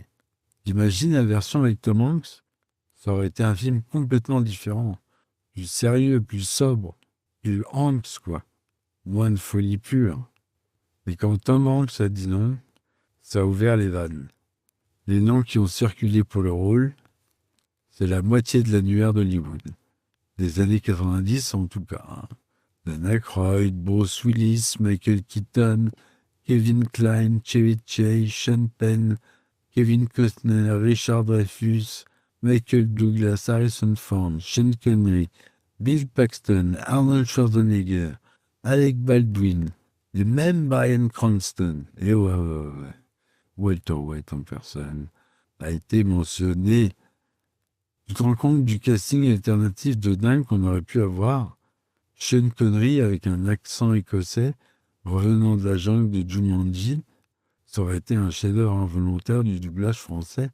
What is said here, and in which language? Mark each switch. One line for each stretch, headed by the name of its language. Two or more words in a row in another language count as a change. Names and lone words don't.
French: J'imagine la version avec Tom Hanks, ça aurait été un film complètement différent, plus sérieux, plus sobre, plus Hanks quoi. Moins de folie pure. Et quand Tom Hanks a dit non, ça a ouvert les vannes. Les noms qui ont circulé pour le rôle, c'est la moitié de l'annuaire d'Hollywood. Des années 90 en tout cas. Dan Aykroyd, Bruce Willis, Michael Keaton, Kevin Kline, Chevy Chase, Sean Penn, Kevin Costner, Richard Dreyfuss, Michael Douglas, Harrison Ford, Sean Connery, Bill Paxton, Arnold Schwarzenegger, Alec Baldwin, et même Bryan Cranston, et Walter White en personne, a été mentionné Tu te rends compte du casting alternatif de dingue qu'on aurait pu avoir? Sean Connery avec un accent écossais revenant de la jungle de Jumanji, ça aurait été un chef-d'œuvre involontaire du doublage français.